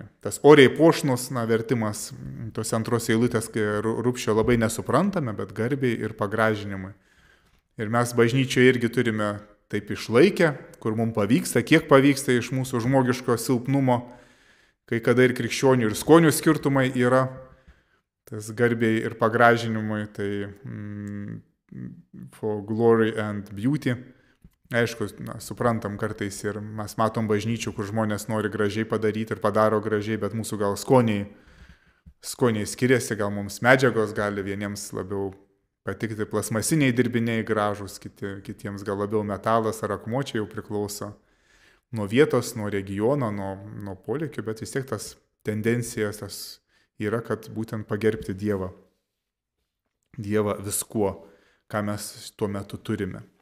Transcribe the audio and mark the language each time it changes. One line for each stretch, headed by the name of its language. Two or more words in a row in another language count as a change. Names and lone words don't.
Lithuanian: Tas oriai puošnus, vertimas tos antros eilutės Rupšio labai nesuprantame, bet garbiai ir pagražinimui. Ir mes bažnyčioje irgi turime taip išlaikę, kur mums pavyksta, kiek pavyksta iš mūsų žmogiško silpnumo, kai kada ir krikščionių ir skonių skirtumai yra, tas garbiai ir pagražinimui, tai
English: for glory and beauty.
Lithuanian: Aišku, suprantam kartais ir mes matom bažnyčių, kur žmonės nori gražiai padaryti ir padaro gražiai, bet mūsų gal skoniai skiriasi, gal mums medžiagos gali vieniems labiau patikti plasmasiniai dirbiniai gražus, kitiems gal labiau metalas ar akmuo, čia jau priklauso nuo vietos, nuo regiono, nuo poreikių, bet vis tiek tas tendencijas tas yra, kad būtent pagerbti Dievą viskuo, ką mes tuo metu turime.